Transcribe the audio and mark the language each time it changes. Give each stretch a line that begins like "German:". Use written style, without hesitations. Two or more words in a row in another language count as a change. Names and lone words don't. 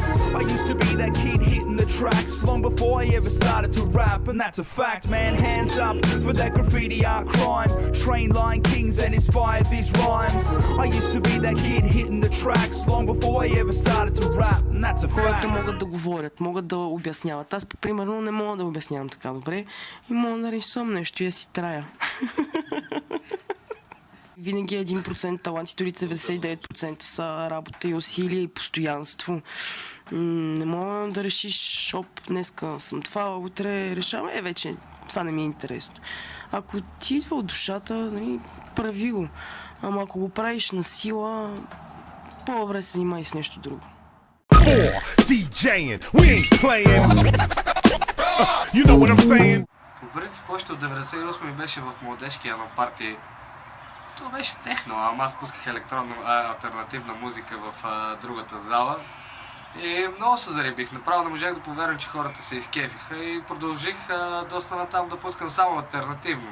English: I used to be that kid hitting the tracks long before I ever started to rap, and that's a fact, man. Hands up for that graffiti art crime, train line kings and inspired these rhymes. I used to be that kid hitting the tracks long before I ever started to rap, and that's a fact.
Bulgarian: Хората могат да говорят, могат да обясняват. Аз, примерно, не мога да обяснявам така добре и мога да рисувам нещо и я си трая. Винаги е 1% талант и дори 99% са работа и усилие и постоянство. Не мога да решиш, днеска съм това, утре решавам, вече това не ми е интересно. Ако ти идва от душата, нали, прави го. Ама ако го правиш на сила, по-добре се занимай с нещо друго.
English: DJing, we ain't playing. You know what I'm saying?
Bulgarian: По принцип, още от 98 ми беше в младежкия на парти. То беше техно, ама аз пусках електронна алтернативна музика в другата зала. И много се заребих. Направо не можах да повярвам, че хората се изкефиха и продължих доста натам да пускам само алтернативно.